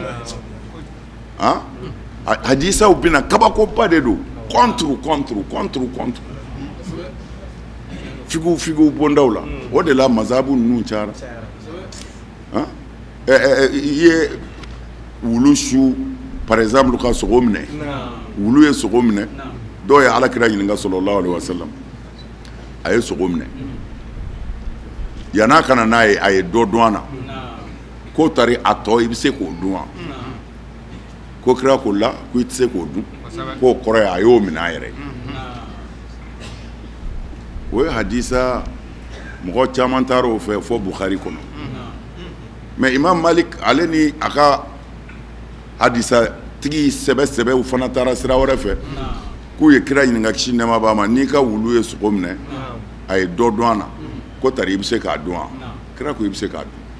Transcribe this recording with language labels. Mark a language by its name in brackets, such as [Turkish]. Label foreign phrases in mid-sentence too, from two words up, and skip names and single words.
[Bambara] hadisaw bɛ na kabakoba de don contre fikiw bondaw la o de la mazabu ninnu cayara i ye wulu su [French] par exemple [Bambara] ka sogo minɛ wulu ye sogo minɛ dɔw ye alakira ɲininka [Arabic] صلى الله عليه وسلم [Bambara] a ye sogo minɛ yan'a kana n'a ye a ye dɔ dɔn a na k'o tari a tɔ i bɛ se k'o dun wa ko kira ko la ko i tɛ se k'o dun k'o kɔrɔ ye a y'o minɛ a yɛrɛ ye o ye hadisa mɔgɔ caman taara o fɛ fɔ Bukhari kɔnɔ mais Imam Malik ale ni a ka hadisa tigi sɛbɛ fana taara sira wɛrɛ fɛ k'u ye kira ɲininka kisi nɛɛma b'a ma n'i ka wulu ye sogo minɛ a ye dɔ dɔn a na ko tari i bɛ se k'a dun wa kira ko i bɛ se k'a dun